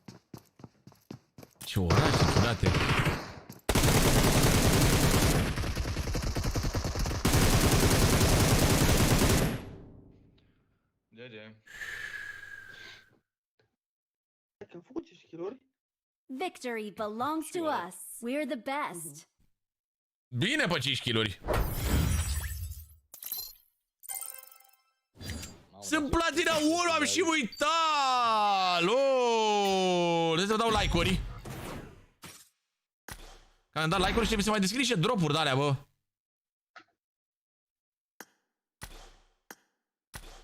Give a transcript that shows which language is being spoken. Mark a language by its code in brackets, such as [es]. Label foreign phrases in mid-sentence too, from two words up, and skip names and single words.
[ro] Ce oraș, ce ciudate. Că am făcut 5 kill-uri? [en] Victory belongs to us. We're the best. [ro] Bine pe 5 kill-uri. Sunt platina 1, am și uitat! Lol! Trebuie să dau like-uri. Că am dat like-uri și trebuie să mai deschid niște drop-uri de alea, bă.